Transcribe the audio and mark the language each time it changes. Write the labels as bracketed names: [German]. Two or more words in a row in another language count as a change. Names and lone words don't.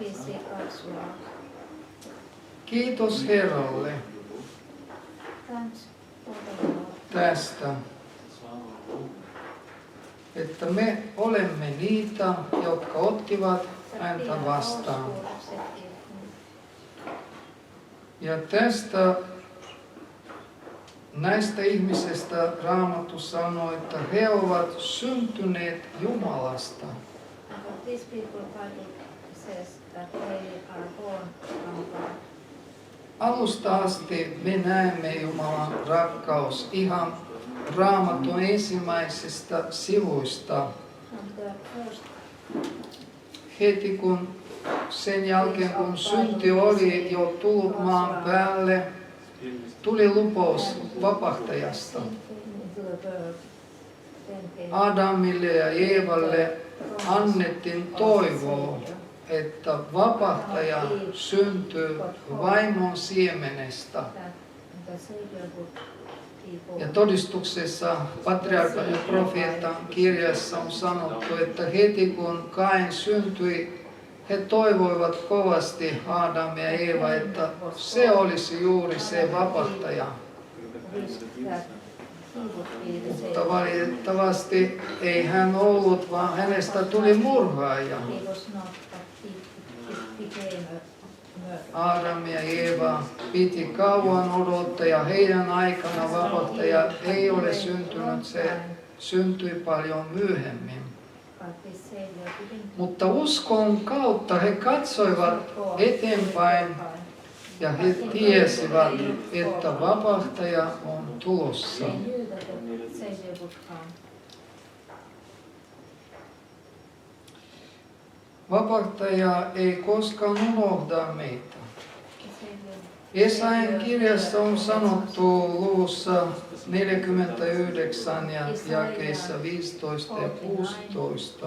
[Finnish] Kiitos Herralle tästä, että me olemme niitä, jotka ottivat häntä vastaan. Ja näistä ihmisistä Raamattu sanoo, että he ovat syntyneet Jumalasta. [English] But these people, Bible says that they are born from God. [Finnish] Alusta asti me näemme Jumalan rakkaus ihan Raamatun ensimmäisistä sivuista. [English] From the first, [Finnish] Heti kun sen jälkeen kun synti oli jo tullut maan päälle, tuli lupaus vapahtajasta. [English] sin came into the world, then came [Finnish] Adamille ja Eevalle [English] promise [Finnish] annettiin [English] of [Finnish] toivoa, [English] Savior. [Finnish] että vapahtaja syntyy vaimon siemenestä. [English] That the Savior would be born. [Finnish] Ja todistuksessa patriarkan ja profeetan kirjassa on sanottu, että heti kun Kain syntyi, he toivoivat kovasti Adam ja Eeva, että se olisi juuri se vapahtaja. [English] Wished that he would be the [Finnish] Mutta [English] Savior. [Finnish] valitettavasti ei hän ollut, vaan hänestä tuli murhaaja. [English] He was not, but he became a murderer. [Finnish] Adam ja Eeva piti kauan odottaa ja heidän aikana vapahtaja ei ole syntynyt, se syntyi paljon myöhemmin. [English] But this Savior didn't [Finnish] Mutta uskon kautta he katsoivat eteenpäin ja he tiesivät, että vapahtaja on tulossa. [English] They knew that the Savior would come. [Finnish] Vapahtaja ei koskaan unohda meitä. [English] The Savior [Finnish] Jesajan kirjassa on sanottu luvussa 49 ja jakeissa 15 ja 16.